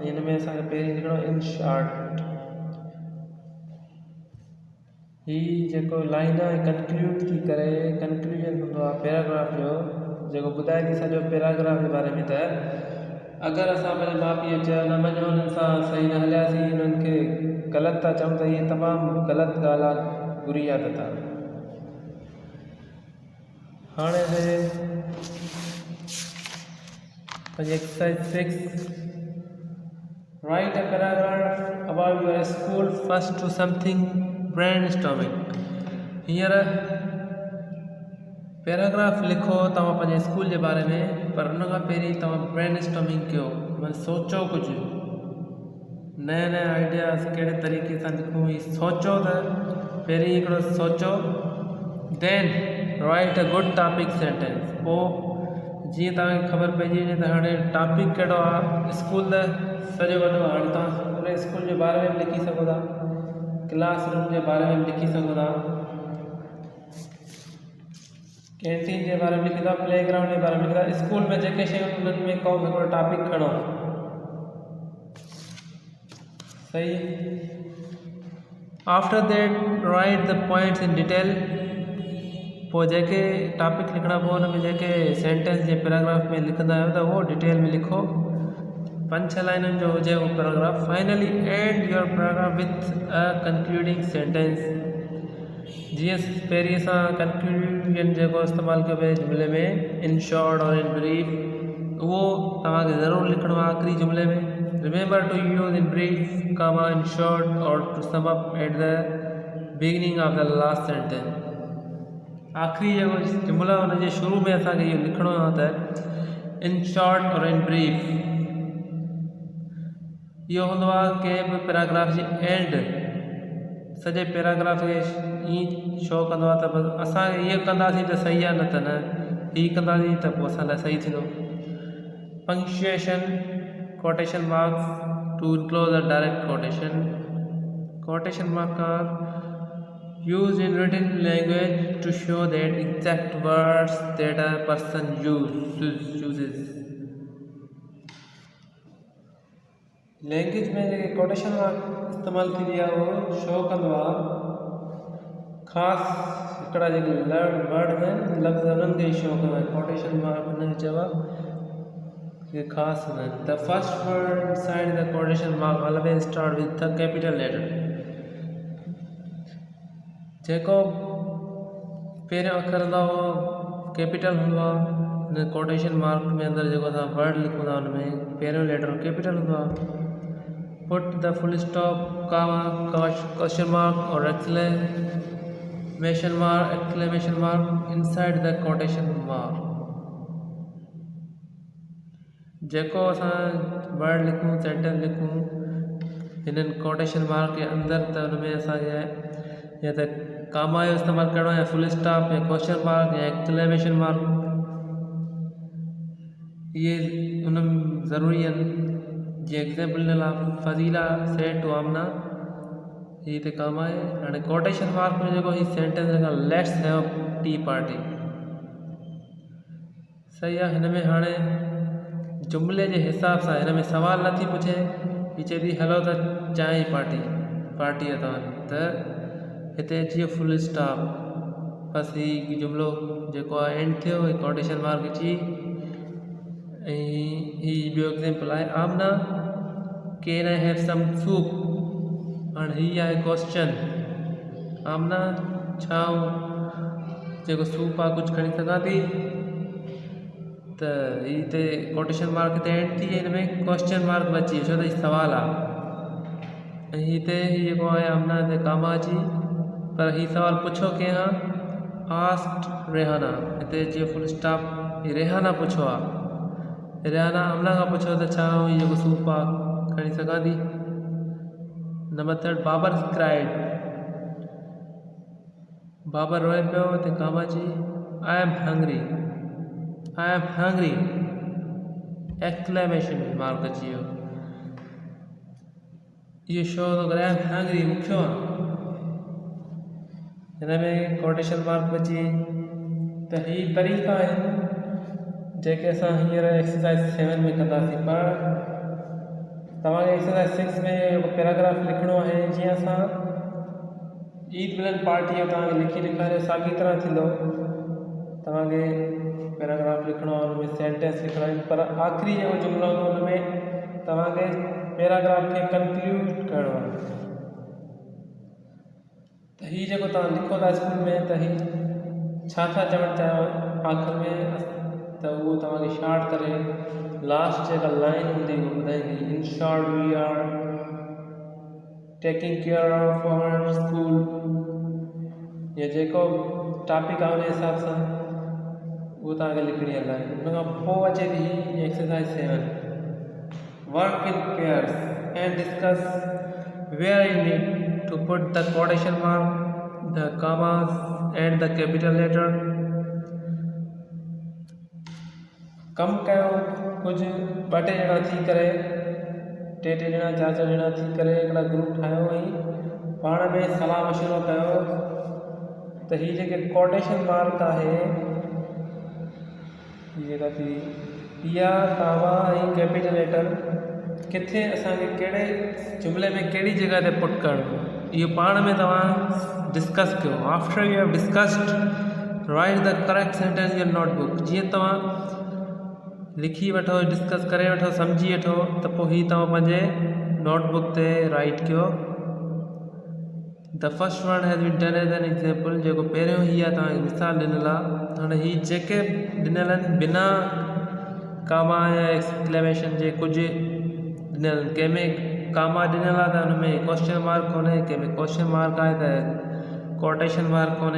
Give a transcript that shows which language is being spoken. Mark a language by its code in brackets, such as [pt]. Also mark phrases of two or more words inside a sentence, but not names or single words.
[sd] हिन में असांखे पहिरीं लिखिणो [en] in short. [sd] हीअ जेको लाइन आहे कंक्लूड थी करे कंक्लूजन हूंदो आहे पैराग्राफ जो, जेको ॿुधाए थी सॼो पैराग्राफ जे बारे में त अगरि असां पंहिंजे माउ पीउ चयो न मञो, हुननि सां सही न हलियासीं, हुननि खे ग़लति था चऊं त हीअ तमामु ग़लति ॻाल्हि आहे, बुरी आदत आहे। हाणे आहे पंहिंजी [en] exercise 6 write a paragraph about your school first to something brainstorming. [sd] हींअर पैराग्राफ लिखो तव्हां पंहिंजे स्कूल जे बारे में, पर उन खां पहिरीं तव्हां ब्रेनस्टॉर्मिंग कयो। [hi] मैंने सोचो कुछ नया नया [sd] आइडियाज़ कहिड़े तरीक़े सां लिखूं। ही सोचो त पहिरीं हिकिड़ो सोचो, [en] then write a good topic sentence. [sd] पोइ जीअं तव्हांखे ख़बर पइजी वञे त हाणे टॉपिक कहिड़ो आहे। स्कूल त सॼो वॾो आहे, हाणे तव्हां पूरे स्कूल जे बारे में बि लिखी सघो था, क्लासरूम जे बारे में बि लिखी सघो था, कैंटीन के बारे में लिखी था, प्ले ग्राउंड के बारे में लिखी था। स्कूल में जेके शयूं उन्हनि में को हिकिड़ो टॉपिक खणो, सही। [en] after that write the points in detail. [sd] पोइ जेके टॉपिक लिखणा पोइ हुन में जेके सेंटेंस जे पैराग्राफ में लिखंदा आहियो त उहो डिटेल में लिखो। 5-6 लाइनुनि जो हुजे उहो पैराग्राफ। [en] finally end your paragraph with a concluding sentence. [sd] जीअं पहिरीं असां कंक्लूजन जेको इस्तेमालु कयो पिए जुमिले में, [en] in short or in brief, [sd] उहो तव्हांखे ज़रूरु लिखिणो आहे आख़िरी जुमिले में। [en] remember to use in brief comma in short or to sum up at the beginning of the last sentence. [sd] आख़िरी जेको जुमिलो आहे हुनजे शुरू में असांखे इहो लिखिणो आहे त [en] in short or in brief. [sd] इहो हूंदो आहे कंहिं बि पैराग्राफ जी एंड। सॼे पैराग्राफ खे ईअं शो कंदो आहे त बसि असां ईअं कंदासीं त सही आहे, न त न हीअं कंदासीं त पोइ असां लाइ सही थींदो। [en] punctuation, quotation marks to enclose a direct quotation. quotation mark are used in written language to show that exact words that a person uses. [sd] लैंग्वेज में जेके [en] quotation mark [sd] इस्तेमालु थींदी आहे उहो शो कंदो आहे ख़ासि हिकिड़ा जेके वर्ड आहिनि, लफ़्ज़ उन्हनि खे शो कंदो आहे। [en] quotation mark [sd] हुनखे चइबो आहे कि ख़ासि हूंदा आहिनि। [en] the first word side the quotation mark always start with the capital letter. [sd] जेको पहिरियों अखर हूंदो आहे उहो कैपिटल हूंदो आहे। हिन [en] quotation mark [sd] में अंदरि जेको असां वर्ड लिखूं था हुन में पहिरियों [en] letter capital [sd] हूंदो आहे। [en] put the full stop, comma, question mark or exclamation mark inside the quotation mark। [sd] जेको असां वर्ड लिखूं, सेंटेंस लिखूं हिननि [en] quotation mark [sd] के अंदरि, त हुन में असांखे या त कामा जो इस्तेमालु करिणो आहे, या [en] full stop, [sd] या [en] question mark, [sd] या [en] exclamation mark. [sd] इहे हुन ज़रूरी आहिनि। जीअं एग्ज़ाम्पल ॾिनल आहे, फज़ीला [en] said to [sd] आमना, हीअ हिते कामा आहे। हाणे [en] quotation mark [sd] में जेको हीअ सेंटेंस लिखा, [en] let's have tea party, [sd] सही आहे। हिन में हाणे जुमिले जे हिसाब सां हिन में सवाल नथी पुछे, हीअ चए थी हलो त चांहि पार्टी आहे तव्हांजी, त हिते अची वियो [en] full stop. [sd] बसि हीअ जुमिलो जेको आहे एंड थियो, हीअ [en] quotation mark [sd] अची। ऐं हीअ ॿियो एग्ज़ाम्पल आहे, आमना [en] can I have some soup. [sd] हाणे हीअ आहे क्वेश्चन, आमना छा जेको सूप आहे कुझु खणी सघां थी, त हीअ हिते [en] quotation mark [sd] हिते एंड थी, हिन में [en] question mark [sd] बि अची, छो त हीअ सवाल आहे। ऐं हिते हीअ जेको आहे आमना हिते कामा अची, पर हीअ सवाल पुछो कंहिं आस्क्ड रेहाना, हिते अची [en] full stop. [sd] हीअ रेहाना पुछो आहे, रेहाना आमना खां पुछो त छा हीअ जेको सूप आहे खणी सघां थी। नंबर 3, बाबर क्राइड, बाबर रोए पियो, हिते कामा अची, [en] I am hungry, exclamation mark [sd] अची वियो। इहो शो थो करे [en] I am hungry, [sd] बुखियो आहे। हिन में [en] quotation mark [sd] अची। त हीअ तरीक़ा आहिनि जेके असां हींअर एक्सरसाइज 7 में कंदासीं। पर तव्हांखे एक्सरसाइज 6 में पैराग्राफ लिखिणो आहे। जीअं असां ईद मिलन पार्टी जो तव्हांखे लिखी ॾेखारियो, साॻी तरह थींदो। तव्हांखे पैराग्राफ लिखिणो आहे, हुन में सेंटेंस लिखिणा आहिनि, पर आख़िरी जेको जुमिलो हूंदो हुन में तव्हांखे पैराग्राफ खे कंक्लूड करिणो आहे। त हीअ जेको तव्हां लिखो था स्कूल में, त हीअ छा छा चवणु चाहियो आख़िर में, त उहो तव्हांखे शॉर्ट करे लास्ट जेका लाइन हूंदी उहो ॿुधाईंदी। [en] in short we are taking care of our school, [sd] या जेको टॉपिक आहे उन हिसाब सां उहो तव्हांखे लिखणी आहे लाइन। उन खां पोइ अचे थी एक्सरसाइज 7। [en] work in pairs and discuss where you need to put the quotation mark, the commas and the capital letter. [sd] कम कयो कुछ ॿ टे ॼणा थी करे टे ॼणा चार ॼणा थी करे हिकिड़ा ग्रुप ठाहियो ऐं पाण में सलाह मशवरो कयो त हीअ जेके [en] quotation mark [sd] आहे जेका थी इहा कामा ऐं [en] capital letter [sd] किथे असांखे कहिड़े जुमिले में कहिड़ी जॻह ते पुट करणो इहो पाण में तव्हां डिस्कस कयो. [en] after you have discussed write the correct sentence in your notebook. [sd] जीअं तव्हां लिखी वठो डिस्कस करे वठो सम्झी वठो त पोइ हीअ तव्हां पंहिंजे नोटबुक ते राइट कयो. [en] the first one has been done as an example. [sd] जेको पहिरियों हीअ आहे तव्हांखे मिसाल ॾिनल आहे. हाणे हीअ जेके ॾिनल आहिनि बिना कामा या एक्सक्लेमेशन जे कुझु ॾिनल आहिनि. कंहिंमें कामा ॾिनल आहे त हुनमें [en] question mark [sd] कोन्हे, कंहिंमें [en] question mark [sd] आहे त [en] quotation mark [sd] कोन्हे.